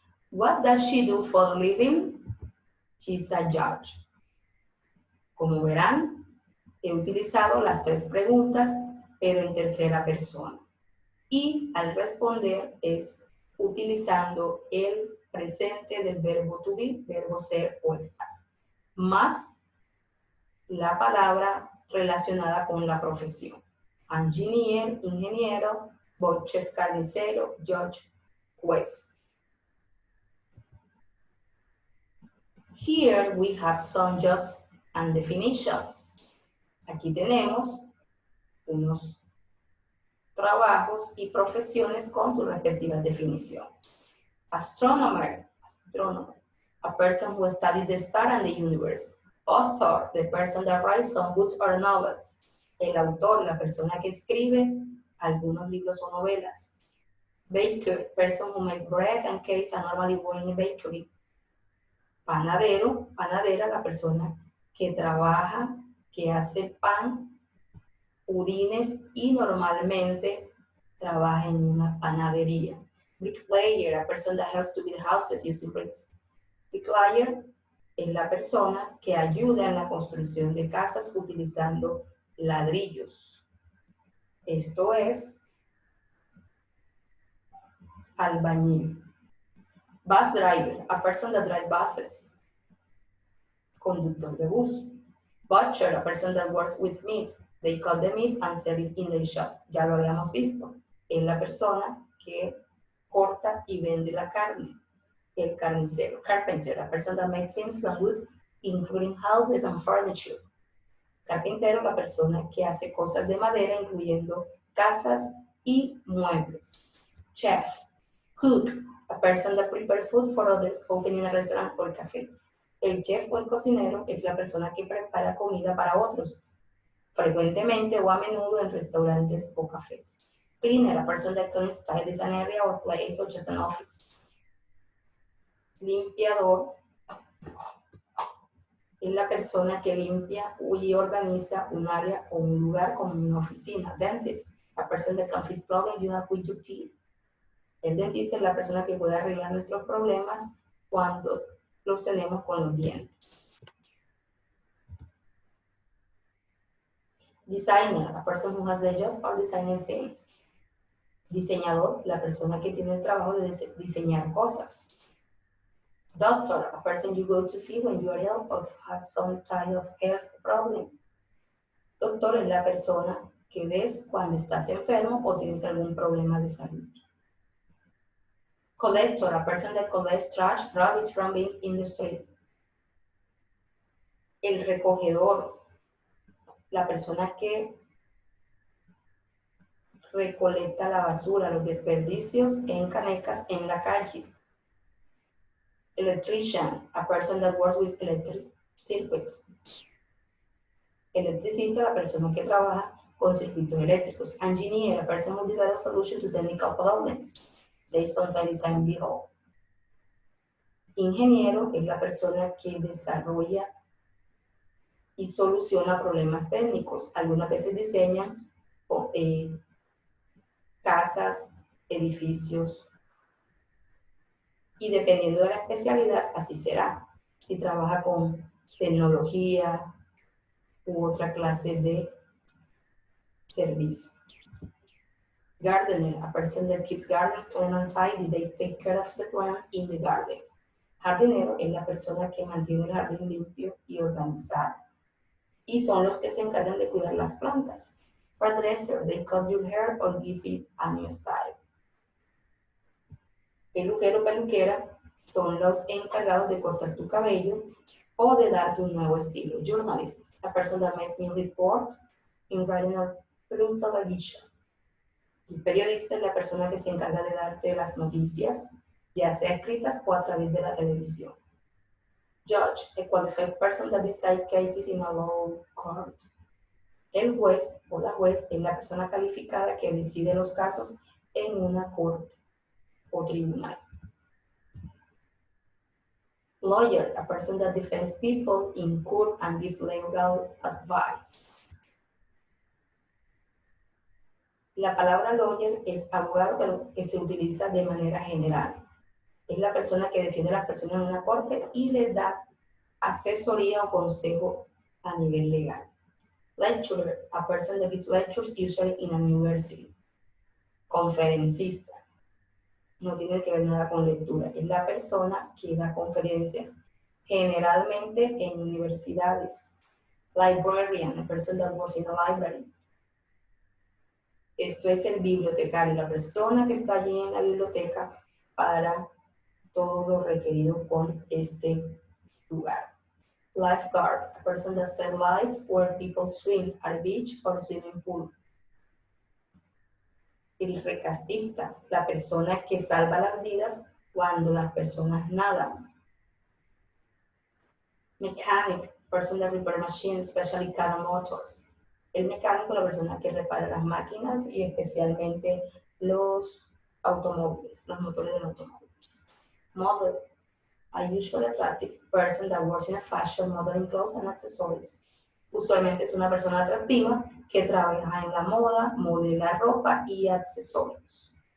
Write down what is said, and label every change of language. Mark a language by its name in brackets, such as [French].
[English] What does she do for a living? She's a judge. [Spanish] Como verán, he utilizado las tres preguntas, pero en tercera persona. Y al responder es utilizando el presente del verbo to be, verbo ser o estar, más la palabra relacionada con la profesión. [English] Engineer, ingeniero, butcher, carnicero, judge, juez. Here we have some jobs and definitions. [Spanish] Aquí tenemos unos trabajos y profesiones con sus respectivas definiciones. [English] Astronomer, a person who studies the star and the universe. Author, the person that writes some books or novels. [Spanish] El autor, la persona que escribe algunos libros o novelas. [English] Baker, person who makes bread and cakes and normally works in a bakery. [Spanish] Panadero, panadera, la persona que trabaja, que hace pan, budines y normalmente trabaja en una panadería. [English] Bricklayer, a person that helps to build houses using bricks. [Spanish] Bricklayer es la persona que ayuda en la construcción de casas utilizando ladrillos. Esto es albañil. [English] Bus driver, a person that drives buses. [Spanish] Conductor de bus. [English] Butcher, a person that works with meat. They cut the meat and sell it in their shop. [Spanish] Ya lo habíamos visto. Es la persona que corta y vende la carne. El carnicero. [English] Carpenter, a person that makes things from wood, including houses and furniture. [Spanish] Carpintero, la persona que hace cosas de madera, incluyendo casas y muebles. [English] Chef. Cook, a person that prepares food for others, often in a restaurant or café. [Spanish] El chef o el cocinero es la persona que prepara comida para otros, frecuentemente o a menudo en restaurantes o cafés. [English] Cleaner, a person that cleans, tidies an area or place such as an office. [Spanish] Limpiador es la persona que limpia y organiza un área o un lugar como una oficina. [English] Dentist, a person that can fix problems you have with your teeth. [Spanish] El dentista es la persona que puede arreglar nuestros problemas cuando los tenemos con los dientes. [English] Designer, a person who has the job of designing things. [Spanish] Diseñador, la persona que tiene el trabajo de diseñar cosas. [English] Doctor, a person you go to see when you are ill or have some type of health problem. [Spanish] Doctor es la persona que ves cuando estás enfermo o tienes algún problema de salud. [English] Collector, a person that collects trash, rubbish from bins in the street. [Spanish] El recogedor, la persona que recolecta la basura, los desperdicios en canecas en la calle. [English] Electrician, a person that works with electric circuits. [Spanish] Electricista, la persona que trabaja con circuitos eléctricos. [English] Engineer, a person who develops solutions to technical problems. They sometimes design vehicles. [Spanish] Ingeniero es la persona que desarrolla y soluciona problemas técnicos. Algunas veces diseñan casas, edificios, y dependiendo de la especialidad, así será. Si trabaja con tecnología u otra clase de servicio. [English] Gardener, a person that keeps gardens clean and tidy, they take care of the plants in the garden. [Spanish] Jardinero es la persona que mantiene el jardín limpio y organizado. Y son los que se encargan de cuidar las plantas. [English] Hairdresser, they cut your hair or give it a new style. [Spanish] Peluquero, peluquera son los encargados de cortar tu cabello o de darte un nuevo estilo. [English] Journalist, a person that makes new reports in writing or through television. [Spanish] El periodista es la persona que se encarga de darte las noticias, ya sea escritas o a través de la televisión. [English] Judge, a qualified person that decides cases in a law court. [Spanish] El juez o la juez es la persona calificada que decide los casos en una corte o tribunal. [English] Lawyer, a person that defends people in court and gives legal advice. [Spanish] La palabra lawyer es abogado, pero que se utiliza de manera general. Es la persona que defiende a las personas en una corte y les da asesoría o consejo a nivel legal. [English] Lecturer, a person that gives lectures usually in a university. [Spanish] Conferencista, no tiene que ver nada con lectura, es la persona que da conferencias generalmente en universidades. [English] Librarian, a person that works in a library. [Spanish] Esto es el bibliotecario, la persona que está allí en la biblioteca para todo lo requerido con este lugar. [English] Lifeguard, a person that sets lights where people swim at a beach or swimming pool. [Spanish] El rescatista, la persona que salva las vidas cuando las personas nadan. [English] Mechanic, person that repairs machines, especially car motors. [Spanish] El mecánico, la persona que repara las máquinas y especialmente los automóviles, los motores de los automóviles. [English] Model, a usually attractive person that works in a fashion modeling clothes and accessories. [Spanish] Usualmente es una persona atractiva que trabaja en la moda, modela ropa y accesorios.